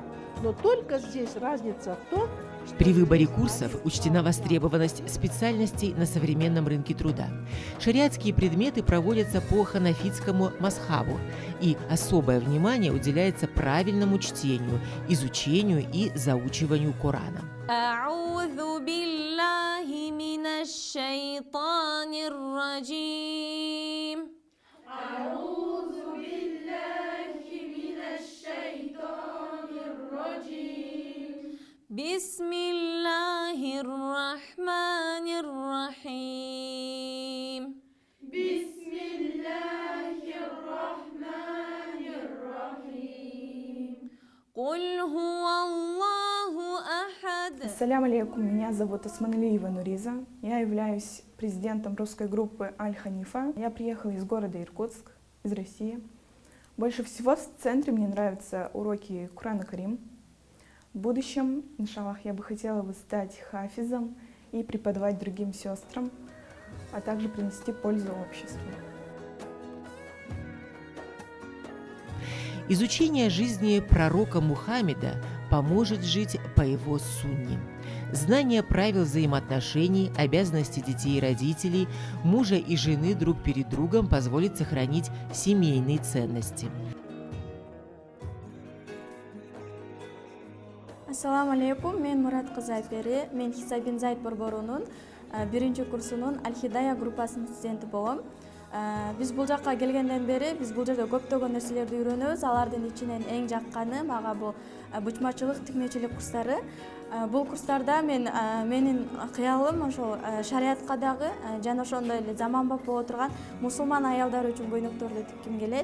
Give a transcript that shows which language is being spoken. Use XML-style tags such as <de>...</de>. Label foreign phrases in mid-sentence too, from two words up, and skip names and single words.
<ru>Но только здесь разница в том, что при выборе курсов учтена востребованность специальностей на современном рынке труда. Шариатские предметы проводятся по ханафитскому мазхабу, и особое внимание уделяется правильному чтению, изучению и заучиванию Корана.</ru> <ar>أعوذ بالله من الشيطان الرجيم أعوذ بالله من الشيطان الرجيم بسم الله الرحمن الرحيم بسم الله الرحمن الرحيم قل هو الله أحد. السلام عليكم,</ar> <ru>меня зовут Османалиева Нуриза. Я являюсь президентом русской группы Аль-Ханифа. Я приехала из города Иркутск, из России. Больше всего в центре мне нравятся уроки Курана Карим. В будущем, иншаллах, я бы хотела стать хафизом и преподавать другим сестрам, а также принести пользу обществу. Изучение жизни пророка Мухаммеда поможет жить по его сунне. Знание правил взаимоотношений, обязанностей детей и родителей, мужа и жены друг перед другом позволит сохранить семейные ценности.</ru> <ar>السلام عليكم,</ar> <ky>мен Мурат Кызапери, мен Хисса бин Заид борборунун биринчи курсунун Аль-Хидая группасынын студенти болом. Биз бул жакка келгенден бери биз бул жерде көптөгөн нерселерди үйрөнөбүз. Алардын ичинен эң жакканы мага бул бучмачылык, тикмечилик курстары. Бул курстарда менин кыялым ошол шариатка дагы жана ошондой эле заманбап боло турган мусулман аялдар үчүн көйнөктөрдү тикким келет.</ky>